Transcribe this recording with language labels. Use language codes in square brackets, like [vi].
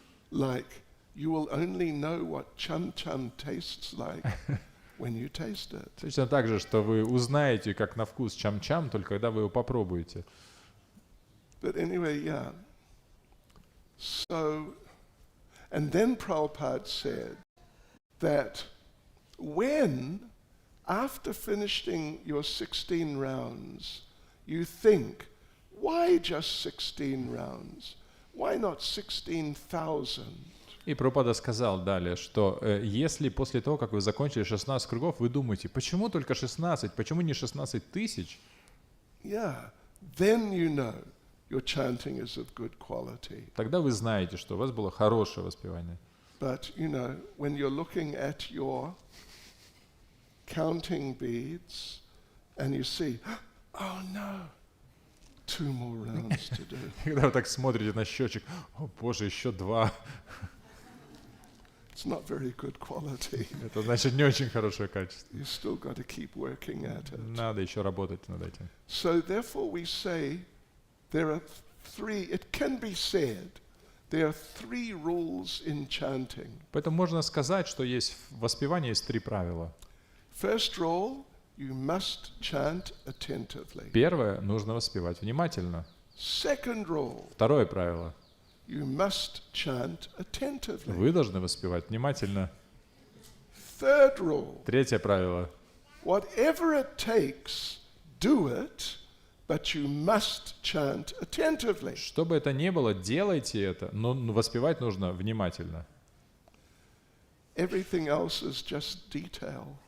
[en] Like, you will only know what cham-cham tastes like when you taste it. [ru] Точно так же, что вы узнаете, как на вкус чам-чам, только когда вы его попробуете. [en] But anyway, yeah. So, and then Prabhupada said that when, after finishing your 16 rounds, you think, why just 16 rounds? Why not 16,000? [ru] И Прабхупада сказал далее, что если после того, как вы закончили 16 кругов, вы думаете, почему только 16, почему не 16 тысяч? [en] Yeah, then you know your chanting is of good quality. [ru] Тогда вы знаете, что у вас было хорошее воспевание. [en] But, you know, when you're looking at your counting beads and you see, oh no, 2 more rounds to do. [ru] Когда вы так смотрите на счетчик, о боже, еще 2. [en] It's not very good quality. [ru] Это значит не очень хорошее качество. [en] You still got to keep working at it. [ru] Надо еще работать над этим. [en] So therefore we say there are 3, it can be said, there are 3 rules in chanting. [ru] Поэтому можно сказать, что есть в воспевании есть 3 правила. [en] First rule, you must chant attentively. [ru] Первое, нужно воспевать внимательно. [en] Second rule, [ru] Второе правило, [en] you must chant attentively. [ru] вы должны воспевать внимательно. [en] Third rule, [ru] Третье правило, [en] whatever it takes, do it, but you must chant attentively. [ru] что бы это ни было, делайте это, но воспевать нужно внимательно. [en] Everything else is just detail.